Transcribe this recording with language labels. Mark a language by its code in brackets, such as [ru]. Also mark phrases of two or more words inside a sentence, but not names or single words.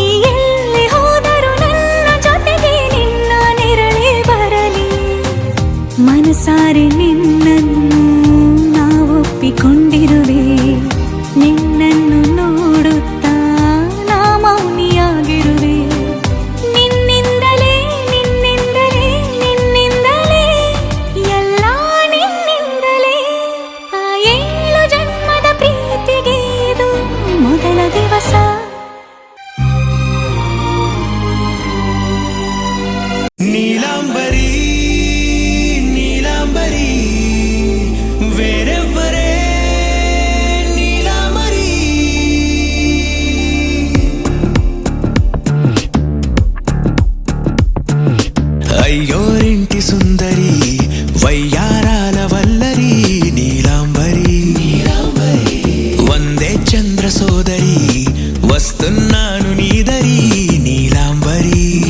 [kn] ಎಲ್ಲಿ ಹೋದರೂ ನನ್ನ ಜೊತೆಗೆ ನಿನ್ನ ನೆರಳೇ ಬರಲಿ ಮನಸಾರೆ ನಿನ್ನನ್ನು ನಾವೊಪ್ಪಿಕೊಂಡಿರುವೆ ನಿನ್ನನ್ನು ನೋಡುತ್ತಾ ಮೌನಿಯಾಗಿರುವೆ ನಿನ್ನಿಂದಲೇ ನಿನ್ನಿಂದಲೇ ನಿನ್ನಿಂದಲೇ ಎಲ್ಲ ನಿನ್ನಿಂದಲೇ ಆ 7 ಜನ್ಮದ ಪ್ರೀತಿಗೆ ಇದು ಮೊದಲ ದಿವಸ [te] నీలాంబరి నీలాంబరి వేరెవరే నీలాంబరి అయ్యోరింటి సుందరి వయ్యారాల వల్లరి నీలాంబరి వందే చంద్ర సోదరి వస్తున్నాను నీదరి నీలాంబరి